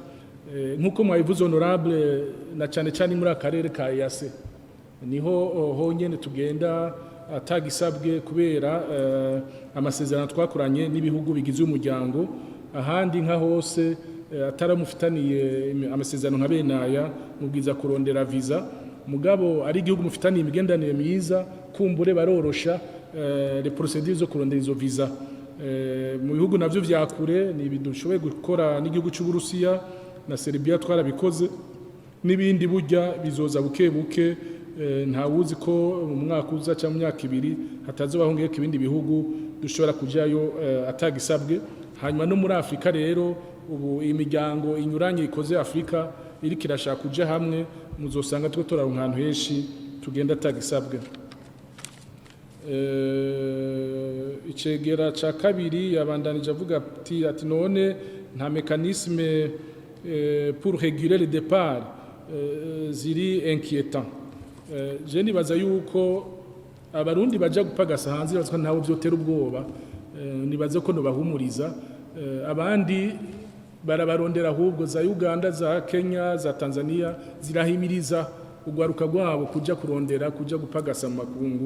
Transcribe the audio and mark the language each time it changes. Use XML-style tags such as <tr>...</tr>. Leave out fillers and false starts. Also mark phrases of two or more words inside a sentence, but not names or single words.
<rn>Nkuko mwabivuze Honorable, na cyane muri akarere ka EAC niho honyene tugenda atagisabwe kubera amasezerano twakoranye n'ibihugu bigize umuryango. Ahandi nka hose ataramufitaniye amasezerano nka benaya mubwiza kurondera visa, mugabo ari igihugu mufitaniye imigendanire myiza kumbure barorosha</rn> <fr>les procédures</fr> <rn>zo kurondera izo visa. Mu bihugu navyo vya kure ni bidushoboye gukora n'igihugu cy'u Burusiya na Serbia twarabikoze, n'ibindi burya bizoza buke buke. Nta wuzi ko mu mwaka uza cyangwa mu myaka ibiri hatazobahongeye ko ibindi bihugu dushobora kujayo atagisabwe. Hanyuma no muri Afrika rero ubu imiryango inyuranye ikoze Afrika iri kirashaka kuja hamwe, muzosanga twe toraronka ahantu henshi tugenda atagisabwe. Icegera ca kabiri yabandanije avuga ati none nta</rn> <fr>mécanisme pour réguler le départ</fr> <rn>ziri inquiétant. Je nibaza yuko abarundi baja gupagasa hanze bazwa ntawo vyotera ubwoba, nibaze ko no bahumuriza abandi barabarondera ahubwo za Uganda, za Kenya, za Tanzania zirahimiriza ugwaruka gwabo kuja kurondera kuja gupagasa mu makungu.</rn>